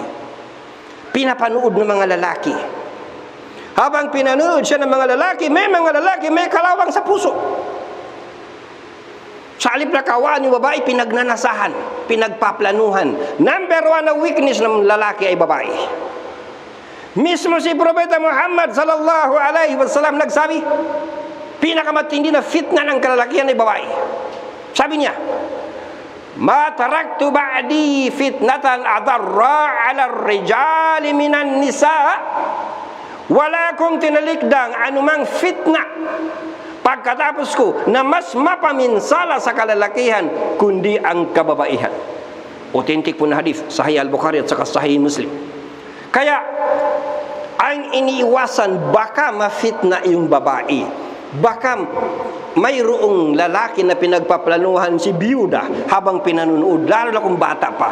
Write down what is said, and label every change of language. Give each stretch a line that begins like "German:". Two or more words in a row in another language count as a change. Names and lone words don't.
Filipino: Pinapanood ng mga lalaki. Habang pinanood siya ng mga lalaki may kalawang sa puso. Sa halip na kawaan yung babae, pinagnanasahan, pinagpaplanuhan. Number 1 na weakness ng lalaki ay babae. Mismo si Propeta Muhammad
Arabic: sallallahu alaihi wasallam
Filipino: nagsabi, pinakamatindi na fitna ng kalalakihan ay babae. Sabi niya,
Arabic: ma taraktu ba'di fitnatan adarra 'ala ar-rijali minan nisa.
Filipino: Wala kong tinalikdang anumang fitna pagkatapos ko na mas mapaminsala sa kalalakihan kundi ang kababaihan. Authentic po na hadith, Sahih Al-Bukhari at saka Sahih Muslim. Kaya ang iniiwasan, baka mafitna yung babae, baka mayroong lalaki na pinagpaplanuhan si biyuda habang pinanunood, lalo na kung bata pa.